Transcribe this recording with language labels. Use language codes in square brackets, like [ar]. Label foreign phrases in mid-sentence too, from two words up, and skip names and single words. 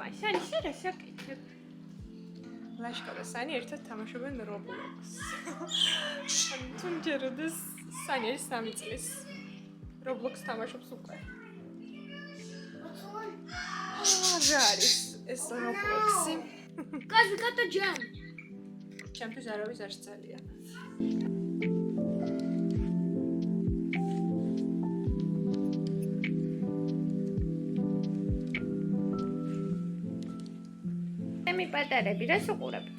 [ka] შენი რა შეკეთებ? ლაშკა და სანი ერთად თამაშობენ Roblox. თუ მჯეროდეს სანი არის 3 წლის. Roblox თამაშობს უკვე. რა არის ეს Roblox-ი? [en] Guys, we got the gem. [ka] ჩემთვის არავის არ შეცალია. ემი პატარები რას უყურებთ?